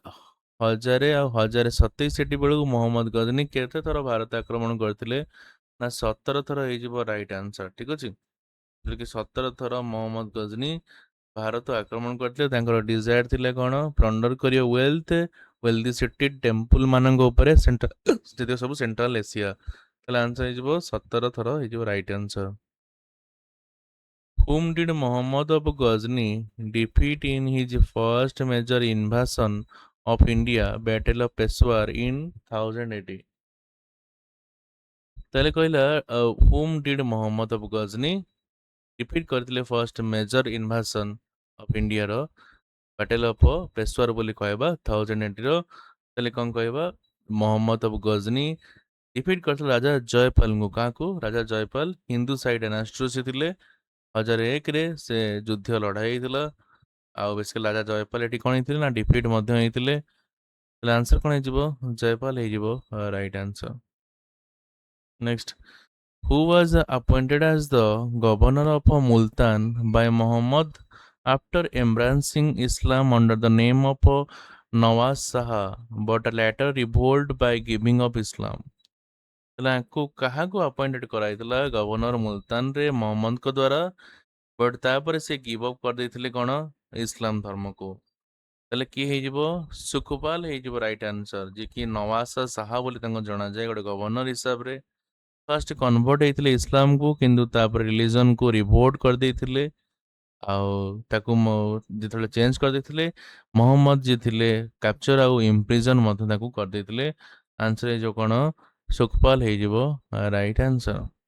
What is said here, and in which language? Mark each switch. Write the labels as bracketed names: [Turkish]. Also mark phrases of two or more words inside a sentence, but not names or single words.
[Odia] 1027 AD ବେଳକୁ ମୋହମ୍ମଦ ଗଜନି କେତେ ଥର ଭାରତ ଆକ୍ରମଣ କରିଥିଲେ ନା 17 ଥର ହେଇଯିବ [English] right answer [Odia] ଠିକ୍ ଅଛି ଯେଉଁକି 17 ଥର ମୋହମ୍ମଦ ଗଜନି ଭାରତ ଆକ୍ରମଣ କରିଥିଲେ ତାଙ୍କର ଡିଜାୟାର ଥିଲା କ'ଣ ପ୍ଲଣ୍ଡର କରିବ [English] wealthy city temple [Odia] ମାନଙ୍କ ଉପରେ ଯେତିକ ସବୁ ସେଣ୍ଟ୍ରାଲ ଏସିଆ ତାହେଲେ ଆନ୍ସର ହେଇଯିବ 17 ଥର ହେଇଯିବ [English] right answer Whom did Muhammad of Ghazni defeat in his first major invasion of India, Battle of Peshawar in 1080? [Odia] ତାହେଲେ କହିଲା [English] whom did Muhammad of Ghazni defeat [Odia] କରିଥିଲେ [English] first major invasion of [Odia] ଇଣ୍ଡିଆର ବ୍ୟାଟେଲ୍ ଅଫ୍ ପେଶୱାର ବୋଲି କହିବା 1080ର ତାହେଲେ କ'ଣ କହିବା ମୋହମ୍ମଦ ଅଫ୍ ଗଜନି ଡିଫିଟ୍ କରିଥିଲେ ରାଜା ଜୟପାଲଙ୍କୁ କାହାକୁ ରାଜା ଜୟପାଲ ହିନ୍ଦୁ ସାଇଡ୍ ଡାଇନାଷ୍ଟିରୁ ସେ ଥିଲେ 1001ରେ ସେ ଯୁଦ୍ଧ ଲଢ଼ା ହେଇଥିଲା ଆଉ ବେସିକାଲି ରାଜା ଜୟପାଲ ଏଠି କ'ଣ ହେଇଥିଲେ ନା ଡିଫିଟ୍ ମଧ୍ୟ ହେଇଥିଲେ ତାହେଲେ ଆନ୍ସର କ'ଣ ହେଇଯିବ ଜୟପାଲ ହେଇଯିବ [English] right answer next who was appointed as the governor of Multan by Muhammad after embracing Islam under the name of Nawaz Shah, but later revolted by giving up Islam. [Odia] ତାହେଲେ ଆଙ୍କୁ କାହାକୁ ଆପଏଣ୍ଟେଡ୍ କରାଯାଇଥିଲା ଗଭର୍ଣ୍ଣର ମୁଲତାନରେ ମହମ୍ମଦଙ୍କ ଦ୍ୱାରା ବଟ୍ ତାପରେ ସେ [English] give up [Odia] କରିଦେଇଥିଲେ କ'ଣ ଇସଲାମ ଧର୍ମକୁ ତାହେଲେ କିଏ ହେଇଯିବ ସୁଖପାଲ ହେଇଯିବ [English] right answer [Odia] ଯିଏକି ନୱାଜ ଶାହା ବୋଲି ତାଙ୍କୁ ଜଣାଯାଏ ଗୋଟେ ଗଭର୍ଣ୍ଣର ହିସାବରେ [English] first convert [Odia] ହେଇଥିଲେ ଇସଲାମକୁ କିନ୍ତୁ ତାପରେ ରିଲିଜନକୁ ରିଭୋଟ କରିଦେଇଥିଲେ ଆଉ ତାକୁ ଯେତେବେଳେ ଚେଞ୍ଜ କରିଦେଇଥିଲେ ମହମ୍ମଦ ଯିଏ ଥିଲେ କ୍ୟାପଚର ଆଉ ଇମ୍ପ୍ରିଜନ ମଧ୍ୟ ତାକୁ କରିଦେଇଥିଲେ ଆନ୍ସର ହେଇଯିବ କ'ଣ ସୁଖପାଲ ହେଇଯିବ [English] right answer